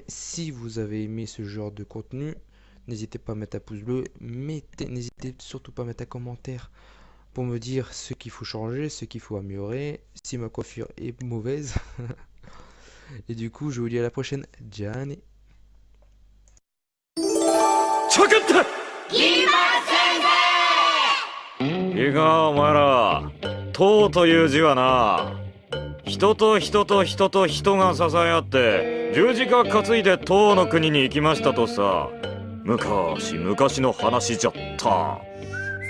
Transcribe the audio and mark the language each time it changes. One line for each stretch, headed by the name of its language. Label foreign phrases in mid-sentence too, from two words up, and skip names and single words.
French: Si vous avez aimé ce genre de contenu, n'hésitez pas à mettre un pouce bleu. N'hésitez surtout pas à mettre un commentaire pour me dire ce qu'il faut changer, ce qu'il faut améliorer, si ma coiffure est mauvaise. Et du coup, je vous dis à la prochaine. Gianni.
Japanese: いいかお前ら、党という字はな、人と人と人と人が支え合って十字架担いで党の国に行きましたとさ、昔々の話じゃった。